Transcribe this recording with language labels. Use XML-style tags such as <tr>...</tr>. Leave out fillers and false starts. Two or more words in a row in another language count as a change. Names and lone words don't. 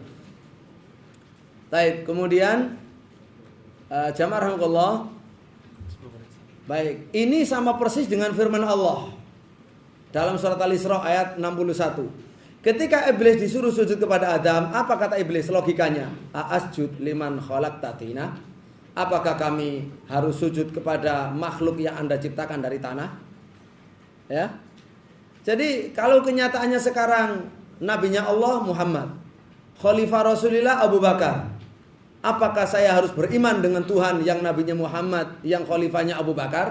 <id>Baik, kemudian jamaah rahmatullah. Baik, ini sama persis dengan firman Allah dalam surat Al-Isra ayat 61. Ketika iblis disuruh sujud kepada Adam, apa kata iblis? Logikanya,</id> <ar>أأسجد لمن خلقت طينا?</ar> <id>Apakah kami harus sujud kepada makhluk yang Anda ciptakan dari tanah? Ya. Jadi kalau kenyataannya sekarang nabinya Allah Muhammad, khalifah Rasulullah Abu Bakar, apakah saya harus beriman dengan Tuhan yang nabinya Muhammad, yang khalifahnya Abu Bakar?</id>